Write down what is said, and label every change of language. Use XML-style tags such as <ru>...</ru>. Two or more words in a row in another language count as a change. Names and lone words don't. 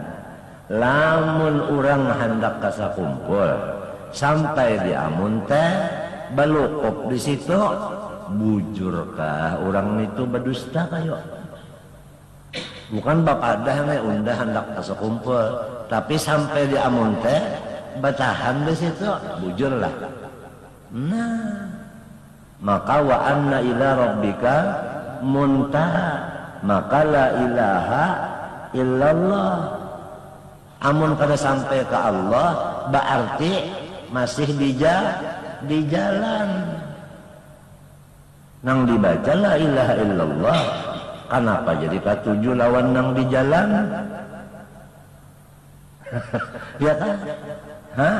<bjn>Lamun orang hendak ke sakumpul sampai di Amuntai balukop di situ. Bujurkah orang itu berdusta kayo? Bukan bapak dah undah hendak sekumpul, tapi sampai di Amunte batahan di situ bujurlah. Nah,</bjn> <ar>maka wa anna ila rabbika muntaha, maka la ilaha illallah.</ar> <bjn>Amun kada sampai ke Allah berarti masih di jalan. Nang dibaca</bjn> <ar>la ilaha illallah,</ar> <bjn>kenapa jadi katuju lawan nang di jalan?</bjn> <id>Ya kan? Hah?</id>